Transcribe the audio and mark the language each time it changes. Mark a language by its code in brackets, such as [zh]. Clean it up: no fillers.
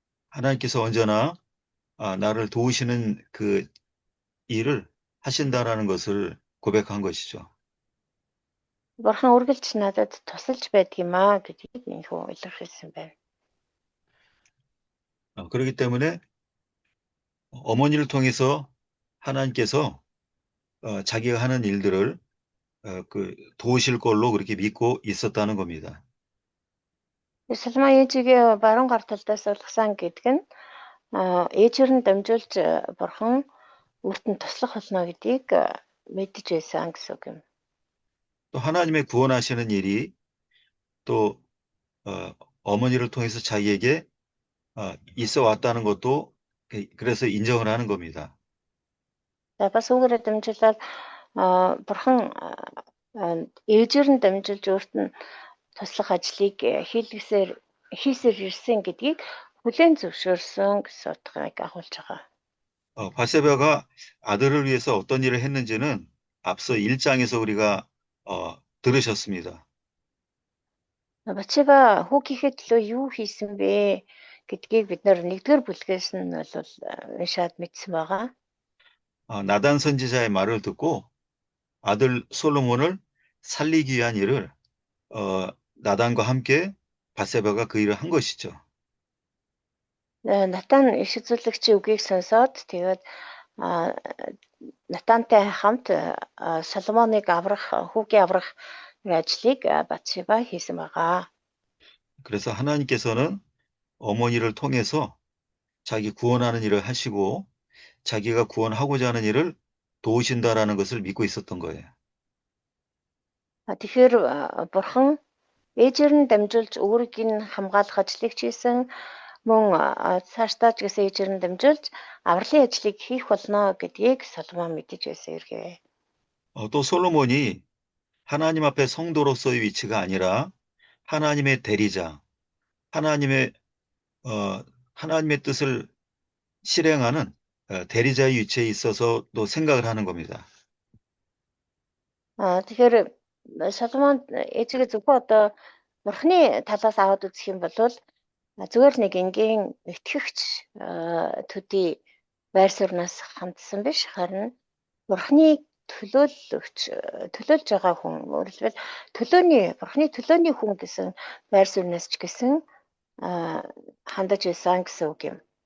[ko] 하나님께서 언제나 나를 도우시는 그 일을 하신다라는 것을 고백한 것이죠. [mn] Бурхан үргэлж надад тусалж байдаг юм аа гэдгийг энхүү илэрхийлсэн байна. [ko] 그렇기 때문에 어머니를 통해서 하나님께서 자기가 하는 일들을 도우실 걸로 그렇게 믿고 있었다는 겁니다. [mn] Соломон ээжигээ баруун гар талдаас улгасан гэдэг нь ээжээр нь дамжуулж Бурхан өөрт нь туслах болно гэдгийг мэдэж байсан гэсэн үг юм. [ko] 또 하나님의 구원하시는 일이 또 어머니를 통해서 자기에게 있어 왔다는 것도 그래서 인정을 하는 겁니다. [mn] За бас үүгээрээ дамжуулаад Бурхан ээжээр нь дамжуулж өөрт нь туслах ажлыг хийсээр ирсэн гэдгийг хүлээн зөвшөөрсөн гэсэн утгыг агуулж байгаа. [ko] 바세바가 아들을 위해서 어떤 일을 했는지는 앞서 1장에서 우리가 들으셨습니다. [mn] Батшеба хүүгийнхээ төлөө юу хийсэн бэ гэдгийг бид нар 1-р бүлгээс нь бол уншаад мэдсэн байгаа. [ko] 나단 선지자의 말을 듣고 아들 솔로몬을 살리기 위한 일을 나단과 함께 바세바가 그 일을 한 것이죠. [mn] Натан иш үзүүлэгчийн үгийг сонсоод тэгээд Натантай хамт Соломоныг хүүгээ аврах ажлыг Батшеба хийсэн байгаа. [ko] 그래서 하나님께서는 어머니를 통해서 자기 구원하는 일을 하시고 자기가 구원하고자 하는 일을 도우신다라는 것을 믿고 있었던 거예요. [mn] Тэгэхээр Бурхан ээжээр нь дамжуулж өөрийг нь хамгаалах ажлыг хийсэн, мөн цаашдаа ч гэсэн ээжээр нь дамжуулж авралын ажлыг хийх болно гэдгийг Соломон мэдэж байсан хэрэг. [ko] 또 솔로몬이 하나님 앞에 성도로서의 위치가 아니라 하나님의 대리자, 하나님의 뜻을 실행하는 대리자의 위치에 있어서도 생각을 하는 겁니다. [mn] Тэгэхээр Соломон ээжигээ зөвхөн одоо Бурханы талаас аваад үзэх юм бол зүгээр нэг энгийн итгэгч төдий байр сууриас хандсан биш, харин Бурханы төлөөлж байгаа хүн, өөрөлдвөл Бурханы төлөөний хүн гэсэн байр сууриас ч гэсэн хандаж байсан гэсэн үг юм.